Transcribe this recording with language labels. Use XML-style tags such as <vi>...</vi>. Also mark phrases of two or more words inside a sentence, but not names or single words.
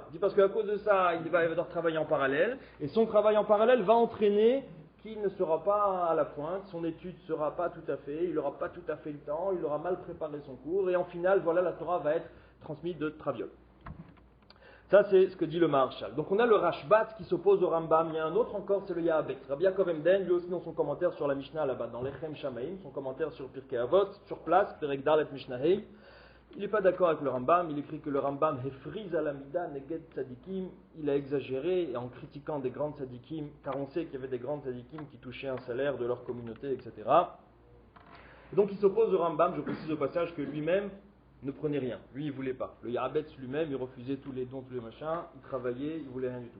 <fr>Il dit parce qu'à cause de ça, il va devoir travailler en parallèle, et son travail en parallèle va entraîner qu'il ne sera pas à la pointe, son étude ne sera pas tout à fait, il n'aura pas tout à fait le temps, il aura mal préparé son cours, et en final, voilà, la Torah va être transmise de traviole. Ça, c'est ce que dit le Maharshal. Donc on a le Rashbat qui s'oppose au Rambam. Il y a un autre encore, c'est le Yahabet. Rabbi Yaakov Emden, lui aussi dans son commentaire sur la Mishnah là-bas, dans l'Echem Shamaim, son commentaire sur Pirkei Avot, sur place,</fr> <he>פרק ד</he> <fr>Mishnahei, il n'est pas d'accord avec le Rambam. Il écrit que le Rambam</fr> <he>הפריז על המדה נגד צדיקים.</he> <fr>Il a exagéré en critiquant des grandes tzadikim, car on sait qu'il y avait des grandes tzadikim qui touchaient un salaire de leur communauté, etc. Et donc il s'oppose au Rambam. Je précise au passage que lui-même ne prenait rien. Lui, il ne voulait pas. Le Yahabetz lui-même, il refusait tous les dons, tous les machins, il travaillait, il ne voulait rien du tout.</fr>